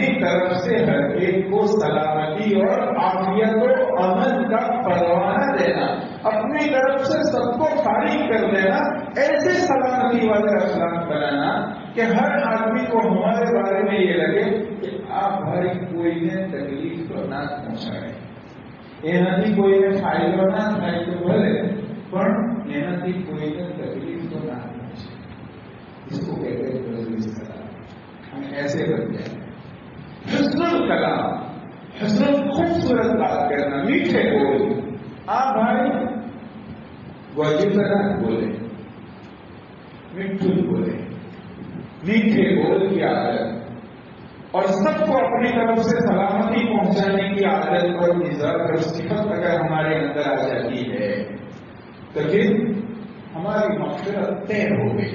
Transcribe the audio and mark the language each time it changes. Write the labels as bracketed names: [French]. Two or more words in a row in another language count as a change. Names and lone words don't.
[Urdu] طرف سے ہر ایک کو سلامتی اور عافیت و امن کا پروانہ دینا، اپنی طرف سے سب کو فارغ کر دینا، ایسے سلامتی والے اخلاق بنانا کہ ہر آدمی کو ہمارے بارے میں یہ لگے کہ آپ بھائی کوئی نے تکلیف تو نہ پہنچائے، [Gujarati] એનાથી કોઈને ફાયદો ના થાય તો ભલે પણ એનાથી કોઈને તકલીફ તો ના પહોંચે. [Urdu] اس کو کہتے ہیں [Arabic] بذل السلام. [Urdu] ہم ایسے بن جائیں. [Arabic] حسن الکلام، [Urdu] حسن خوبصورت بات کرنا، میٹھے بول. آپ بھائی واجب نہ بولے، میٹھے بولے، میٹھے بول کی عادت اور سب کو اپنی طرف سے سلامتی پہنچانے کی عادت اور مزاج اور صفت اگر ہمارے اندر آ جاتی ہے تو پھر ہماری مغفرت طے ہو گئی.